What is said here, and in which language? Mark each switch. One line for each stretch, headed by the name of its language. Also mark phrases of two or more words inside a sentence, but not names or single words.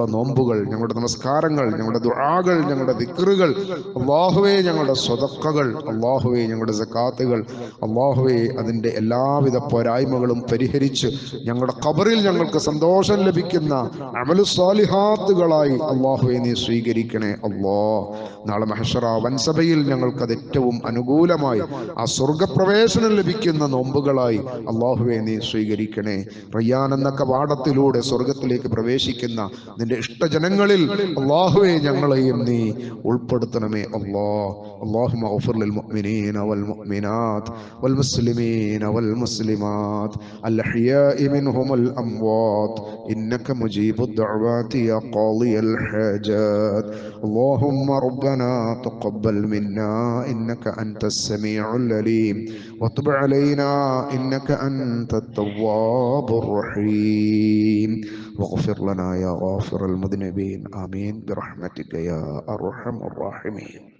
Malayalam: നോമ്പുകൾ, ഞങ്ങളുടെ നമസ്കാരങ്ങൾ, ഞങ്ങളുടെ ദുആകൾ, ഞങ്ങളുടെ ദിക്റുകൾ, അള്ളാഹുവേ, ഞങ്ങളുടെ സ്വതക്കകൾ, അള്ളാഹുവേ, ഞങ്ങളുടെ സകാത്തുകൾ, അള്ളാഹുവേ, അതിന്റെ എല്ലാവിധ പോരായ്മകളും പരിഹരിച്ച് ഞങ്ങളുടെ ഖബറിൽ ഞങ്ങൾക്ക് സന്തോഷം ലഭിക്കുന്ന അമലു സ്വാലിഹാത്തുകളായി അള്ളാഹുവേ നീ സ്വീകരിക്കണേ നാളെ മഹ്ശറ വൻസഭയിൽ ഞങ്ങൾക്ക് അത് ഏറ്റവും അനുകൂലമായി ആ സ്വർഗപ്രവേശനം ലഭിക്കുന്ന നോമ്പുകളായി അള്ളാഹുവേ നീ സ്വീകരിക്കണേ. റയ്യാൻ എന്ന കവാടത്തിലൂടെ സ്വർഗത്തിലേക്ക് പ്രവേശിക്കുന്ന നിന്റെ ഇഷ്ടജനങ്ങളിൽ അള്ളാഹുവേ ഞങ്ങളെയും നീ ഉൾപ്പെടുത്തണമേ
Arabic: اللهم اغفر للمؤمنين والمؤمنات والمسلمين والمسلمات الأحياء منهم الأموات إنك مجيب الدعوات يا قاضي الحاجات. اللهم ربنا تقبل منا إنك أنت السميع العليم وتب علينا إنك أنت التواب الرحيم واغفر لنا يا غافر المذنبين آمين برحمتك يا أرحم الراحمين.